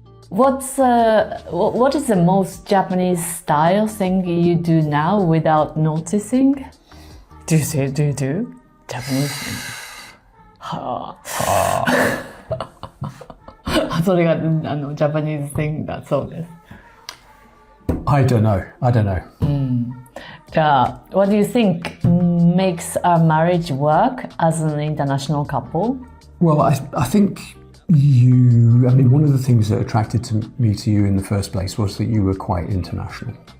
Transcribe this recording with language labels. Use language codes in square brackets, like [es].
[en] What is the most Japanese style thing you do now without noticing? Do you do Japanese thing? はあ。 [ja] それがジャパニーズ [en] thing [ja] だそうです。 [en] I don't know. [ja] じゃあ、 [en] what do you think makes a marriage work as an international couple? Well, I think one of the things that attracted me to you in the first place was that you were quite international.